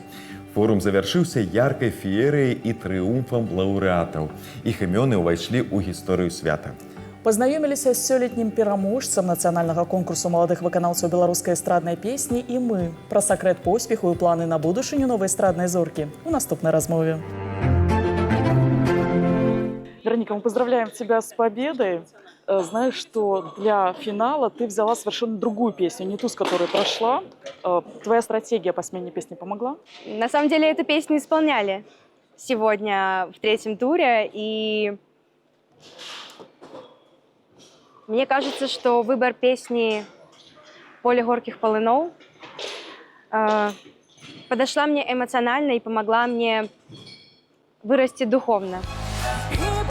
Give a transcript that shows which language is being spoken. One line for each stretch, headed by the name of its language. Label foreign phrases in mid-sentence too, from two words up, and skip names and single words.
Belarusian: Форум завяршыўся яркай феерыяй і трыумфам лаўрэатаў. Іх імёны ўвайшлі ў гісторыю свята. Пазнаёміліся з сёлетнім пераможцам нацыянальнага конкурсу маладых выканаўцаў беларускай эстраднай песні і мы. Пра сакрэт поспеху і планы на будучыню новай эстраднай зоркі у наступнай размове.
Russian: Вероника, мы поздравляем тебя с победой. Знаешь, что для финала ты взяла совершенно другую песню, не ту, с которой прошла. Твоя стратегия по смене песни помогла? На самом деле эту песню исполняли сегодня в третьем туре, и мне кажется, что выбор песни «Поле горьких полынов» подошла мне эмоционально и помогла мне вырасти духовно.